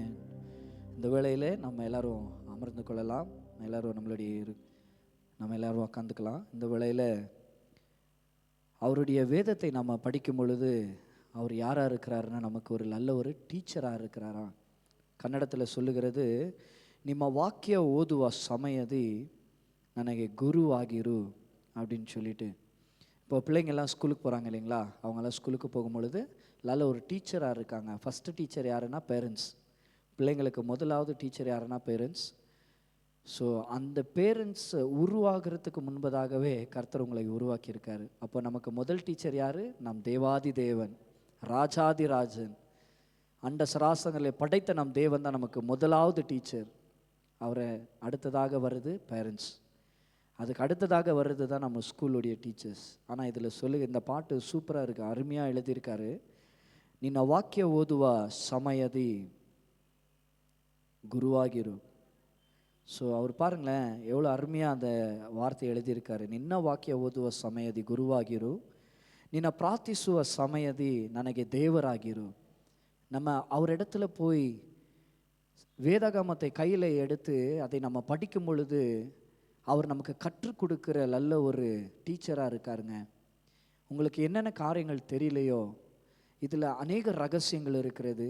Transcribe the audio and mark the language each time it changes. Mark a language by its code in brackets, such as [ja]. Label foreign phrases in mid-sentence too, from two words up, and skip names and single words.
[ta] இந்த வேளையிலே நம்ம எல்லாரும் அமர்ந்து கொள்ளலாம். எல்லாரும் நம்ம எல்லாரும் உட்காந்துக்கலாம். இந்த வேளையில் அவருடைய வேதத்தை நம்ம படிக்கும் பொழுது அவர் யாராக இருக்கிறாருன்னா நமக்கு ஒரு நல்ல ஒரு டீச்சராக இருக்கிறாராம். கன்னடத்தில் சொல்லுகிறது, [kn] ನಿಮ್ಮ ವಾಕ್ಯ ಓದುವ ಸಮಯದಿ ನನಗೆ ಗುರು ಆಗಿರು [ta] அப்படின்னு சொல்லிட்டு. இப்போ பிள்ளைங்கள்லாம் ஸ்கூலுக்கு போகிறாங்க இல்லைங்களா, அவங்கெல்லாம் ஸ்கூலுக்கு போகும்பொழுது நல்ல ஒரு டீச்சராக இருக்காங்க. ஃபஸ்ட்டு டீச்சர் யாருன்னா பேரண்ட்ஸ். பிள்ளைங்களுக்கு முதலாவது டீச்சர் யாருன்னா பேரண்ட்ஸ். ஸோ அந்த பேரண்ட்ஸ் உருவாகிறதுக்கு முன்பதாகவே கர்த்தர் உங்களை உருவாக்கியிருக்காரு. அப்போ நமக்கு முதல் டீச்சர் யார்? நம் தேவாதி தேவன், ராஜாதி ராஜன், அண்ட சராசங்களை படைத்த நம் தேவன் தான் நமக்கு முதலாவது டீச்சர். அவரை அடுத்ததாக வருது பேரண்ட்ஸ், அதுக்கு அடுத்ததாக வர்றது தான் நம்ம ஸ்கூலுடைய டீச்சர்ஸ். ஆனால் இதில் இந்த பாட்டு சூப்பராக இருக்குது, அருமையாக எழுதியிருக்காரு. [kn] ನಿನ್ನ ವಾಕ್ಯ ಓದುವ ಸಮಯದಿ குருவாகிரு. [ta] ஸோ அவர் பாருங்களேன் எவ்வளோ அருமையாக அந்த வார்த்தை எழுதியிருக்காரு. [kn] ನಿನ್ನ ವಾಕ್ಯ ಓದುವ ಸಮಯದಿ ಗುರುವಾಗಿರು, ನಿನ್ನ ಪ್ರಾರ್ಥಿಸುವ ಸಮಯದಿ ನನಗೆ ದೇವರಾಗಿರು. [ta] நம்ம அவரிடத்துல போய் வேதாகமத்தை கையில் எடுத்து அதை நம்ம படிக்கும் பொழுது அவர் நமக்கு கற்றுக் கொடுக்குற நல்ல ஒரு டீச்சராக இருக்காருங்க. உங்களுக்கு என்னென்ன காரியங்கள் தெரியலையோ இதில் அநேக ரகசியங்கள் இருக்கிறது.